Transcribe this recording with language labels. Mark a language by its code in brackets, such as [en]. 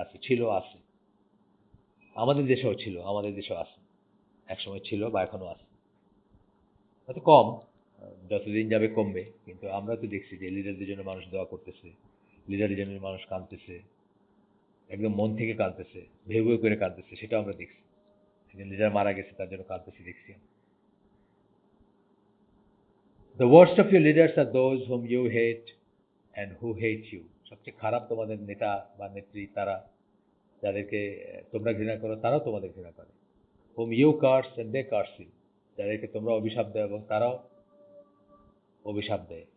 [bn] আছে, ছিল, আছে, আমাদের দেশেও ছিল, আমাদের দেশেও আছে, একসময় ছিল বা এখনো আছে, হয়তো কম, যতদিন যাবে কমবে, কিন্তু আমরা তো দেখছি যে লিডারদের জন্য মানুষ দোয়া করতেছে, লিডারের জন্য মানুষ কাঁদতেছে, একদম মন থেকে কাঁদতেছে, ভেউ ভেউ করে কাঁদতেছে, সেটাও আমরা দেখছি। একজন লিডার মারা গেছে, তার জন্য কাঁদতেছি দেখছি। [en] The worst of your leaders are those whom you hate and who hate you. [bn] সবচেয়ে খারাপ তোমাদের নেতা বা নেত্রী তারা যাদেরকে তোমরা ঘৃণা করো, তারাও তোমাদের ঘৃণা করে। [en] whom you curse and they curse you, [bn] যাদেরকে তোমরা অভিশাপ দাও এবং তারাও অভিশাপ দেয়।